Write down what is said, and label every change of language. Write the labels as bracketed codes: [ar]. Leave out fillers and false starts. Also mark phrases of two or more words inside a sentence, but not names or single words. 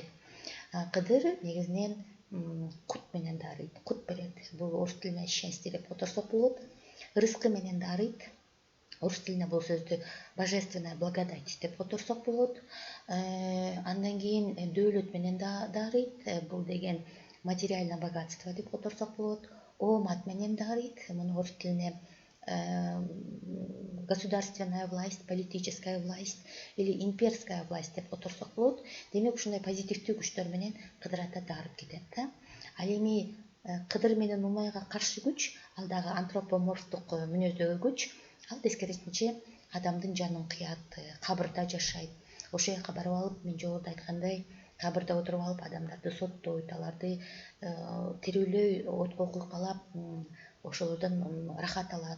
[ky] Кыдыр негизинен кут менен дарыйт, кут берет. Бул орус тилине счастье деп которсок болот. Рызкы менен дарыйт. Орус тилине бул сөздү [ru] божественная благодать [ky] деп которсок болот. Андан кийин дөөлөт менен дарыйт. Бул деген [ru] материальное богатство [ky] деп которсок болот. Оомат менен дарыйт. Муну орус тилине [ru] государственная власть, политическая власть или имперская власть [ky] деп которсок болот. Демек ушундай позитивдүү күчтөр менен Кыдыр ата дарып кетет да. Ал эми Кыдыр менен Умайга каршы күч, ал дагы антропоморфтук мүнөздөгү күч. Ал тескерисинче адамдын жанын кыят, кабырда жашайт. Ошол жака барып алып, мен жогоруда айткандай, кабырда отуруп алып адамдарды соттойт, аларды тирүүлөй, отко куйкалап, ошолордон рахат алат.